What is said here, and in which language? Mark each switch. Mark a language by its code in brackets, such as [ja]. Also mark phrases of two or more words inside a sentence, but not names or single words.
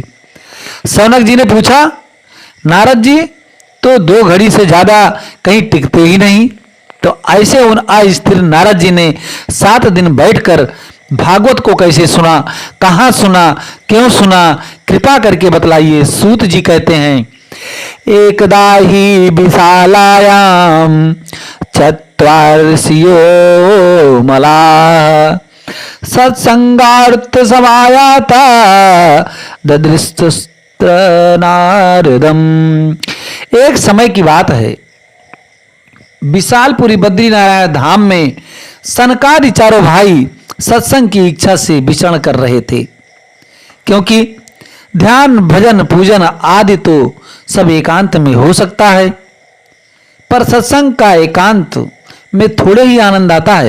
[hi] सौनक जी ने पूछा, नारद जी तो 2 घड़ी से ज्यादा कहीं टिकते ही नहीं, तो ऐसे उन अस्थिर नारद जी ने 7 दिन बैठकर भागवत को कैसे सुना, कहां सुना, क्यों सुना, कृपा करके बतलाइए। सूत जी कहते हैं, [sa] एकदा ही विशालायाम चत्वारसियो मला सत्संगार्थ समायाता ददृष्टस्त्र नारदम। [hi] एक समय की बात है, विशालपुरी बद्रीनारायण धाम में सनकादि चारों भाई सत्संग की इच्छा से विचरण कर रहे थे। क्योंकि ध्यान, भजन, पूजन आदि तो सब एकांत में हो सकता है, पर सत्संग का एकांत में थोड़े ही आनंद आता है।